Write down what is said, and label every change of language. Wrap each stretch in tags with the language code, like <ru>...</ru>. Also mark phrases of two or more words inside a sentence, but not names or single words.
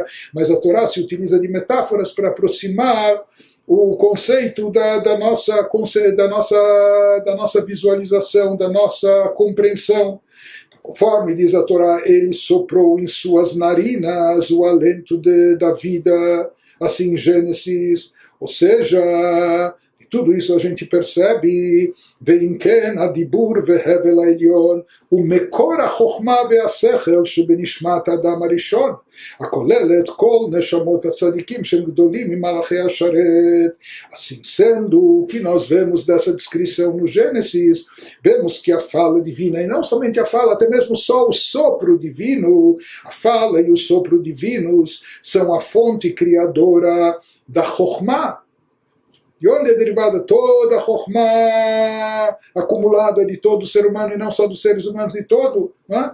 <pt>Mas a Torá se utiliza de metáforas para aproximar o conceito da nossa visualização, da nossa compreensão. Conforme diz a Torá, ele soprou em suas narinas o alento da vida, assim em Gênesis. Ou seja, de tudo isso a gente percebe,</pt> <he>ואם כן הדיבור והבל העליון ומקור החכמה והשכל שבנשמת אדם הראשון, הכוללת כל נשמות הצדיקים שהם גדולים ממלאכי השרת.</he> <pt>Assim sendo, o que nós vemos dessa descrição no Gênesis, vemos que a fala divina, e não somente a fala, até mesmo só o sopro divino, a fala e o sopro divinos são a fonte criadora da Chokhmah. De onde é derivada toda a Chokhmah acumulada de todo o ser humano, e não só dos seres humanos, de todo, né?</pt>